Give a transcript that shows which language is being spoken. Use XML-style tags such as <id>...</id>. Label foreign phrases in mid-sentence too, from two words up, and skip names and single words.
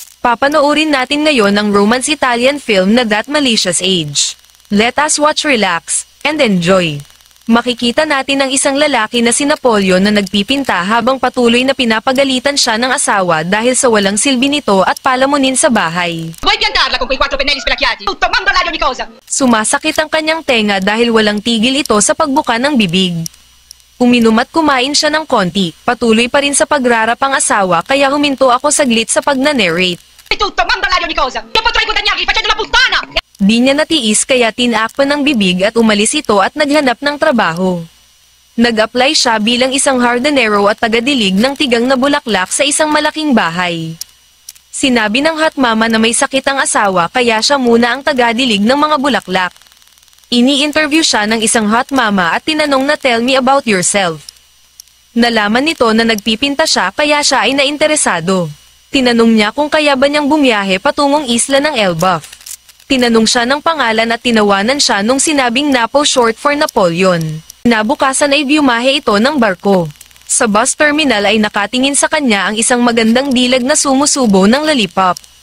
<tl>Papanoorin natin ngayon ang</tl> <en>romance Italian film</en> <tl>na That Malicious Age.</tl> <en>Let us watch, relax, and enjoy.</en> <tl>Makikita natin ang isang lalaki na si Napoleon na nagpipinta habang patuloy na pinapagalitan siya ng asawa dahil sa walang silbi nito at palamunin sa bahay.</tl> <it>Vuoi piantarla con quei 4 pennelli spelacchiati? Tutto mandolare ogni cosa!</it> <tl>Sumasakit ang kanyang tenga dahil walang tigil ito sa pagbuka ng bibig. Uminom at kumain siya ng konti, patuloy pa rin sa pagrarap ang asawa kaya huminto ako saglit sa pagna-narrate.</tl> <it>Tutto mandolare ogni cosa! Io potrei guadagnarli facendo la puttana!</it> <tl>Di niya natiis kaya tinakpan ng bibig at umalis ito at naghanap ng trabaho. Nag-apply siya bilang isang hardinero at tagadilig ng tigang na bulaklak sa isang malaking bahay. Sinabi ng</tl> <en>hot mama</en> <tl>na may sakit ang asawa kaya siya muna ang tagadilig ng mga bulaklak. Ini-interview siya ng isang</tl> <en>hot mama</en> <tl>at tinanong na</tl> <en>tell me about yourself.</en> <tl>Nalaman nito na nagpipinta siya kaya siya ay nainteresado. Tinanong niya kung kaya ba niyang bumiyahe patungong isla ng Elbaf. Tinanong siya ng pangalan at tinawanan siya nung sinabing Napo</tl> <en>short for</en> <tl>Napoleon. Nabukasan ay biumahe ito ng barko. Sa</tl> <en>bus terminal</en> <tl>ay nakatingin sa kanya ang isang magandang dilag na sumusubo ng lollipop.</tl>